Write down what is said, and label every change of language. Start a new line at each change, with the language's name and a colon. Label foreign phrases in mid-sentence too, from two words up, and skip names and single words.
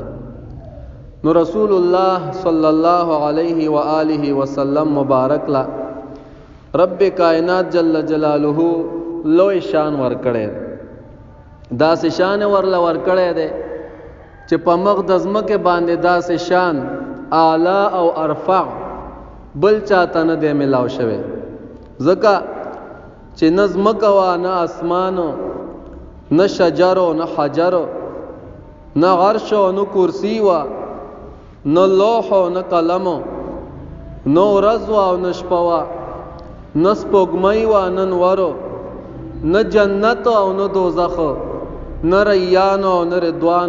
Pashto: نو رسول الله
Arabic: صلی الله علیه وآلہ وسلم
Pashto: مبارک لا رب کائنات
Arabic: جل جلالہ
Pashto: لوی شان ورکړی، داسې شان ورله ورکړی دی چې په مخ د ځمکې باندې داسې شان اعلی او ارفع بل چاته نه دی ملاو شوی. ځکه چې نه ځمکه وه نه اسمانو نه شجرو نه حجرو نه عرش او نه کرسی وا، نه لوح او نه قلم، نه ورځ وا او نه شپه وا، نه سپوږمۍ وا نه نورو، نه جنت او نه دوزخ، نه ریان او نه رضوان.